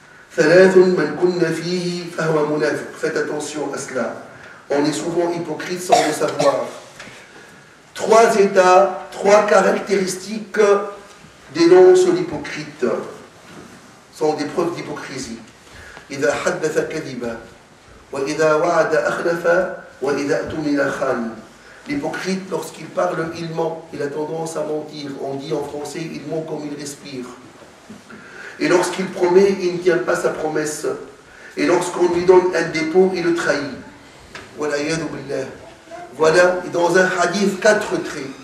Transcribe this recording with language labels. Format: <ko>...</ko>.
<fr>Faites attention à cela. On est souvent hypocrite sans le savoir. 3 états, 3 caractéristiques dénoncent l'hypocrite. Sont des preuves d'hypocrisie.</fr> <ar>إذا حدث كذب وإذا وعد أخلف وإذا اؤتمن خان.</ar> <fr>L'hypocrite, lorsqu'il parle, il ment. Il a tendance à mentir. On dit en français, il ment comme il respire. Et lorsqu'il promet, il ne tient pas sa promesse. Et lorsqu'on lui donne un dépôt, il le trahit. Voilà, voilà, dans un hadith, 4 traits.</fr>